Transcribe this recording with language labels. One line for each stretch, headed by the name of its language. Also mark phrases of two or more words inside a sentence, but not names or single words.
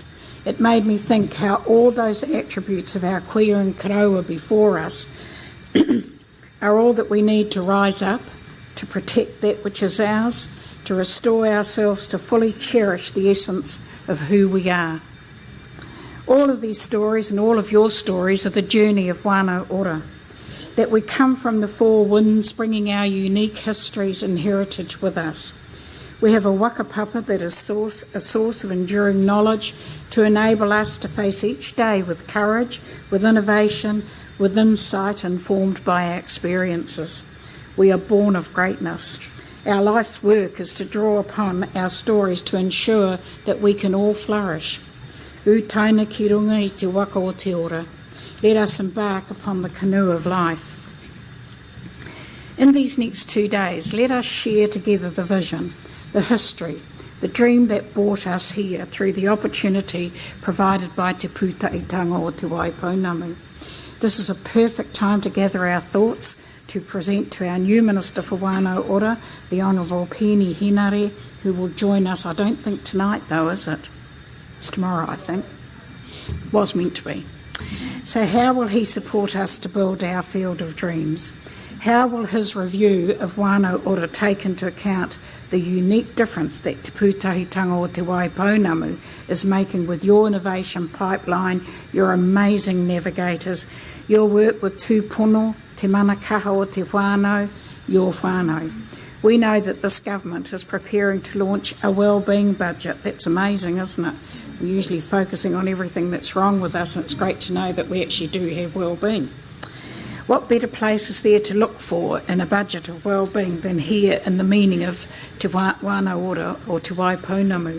English: It made me think how all those attributes of our kuia and karaua before us are all that we need to rise up, to protect that which is ours, to restore ourselves to fully cherish the essence of who we are. All of these stories and all of your stories are the journey of wānau ora, that we come from the four winds bringing our unique histories and heritage with us. We have a whakapapa that is a source of enduring knowledge to enable us to face each day with courage, with innovation, with insight informed by our experiences. We are born of greatness. Our life's work is to draw upon our stories to ensure that we can all flourish.
Māori: U taina ki runga I te waka o te ora.
English: Let us embark upon the canoe of life. In these next 2 days, let us share together the vision, the history, the dream that brought us here through the opportunity provided by te pūtaitanga o te Waipounamu. This is a perfect time to gather our thoughts, to present to our new Minister for Wānau Ora, the Honourable Pēni Henare, who will join us, I don't think tonight though, is it? It's tomorrow, I think. Was meant to be. So how will he support us to build our field of dreams? How will his review of Wānau Ora take into account the unique difference that Te Pūtahitanga o Te Waipounamu is making with your innovation pipeline, your amazing navigators, your work with tūpono,
Māori: te manakaha o te whānau,
English: your whānau. We know that this government is preparing to launch a wellbeing budget. That's amazing, isn't it? We're usually focusing on everything that's wrong with us, and it's great to know that we actually do have wellbeing. What better place is there to look for in a budget of wellbeing than here in the meaning of Te Wānau Ora or Te Waipounamu?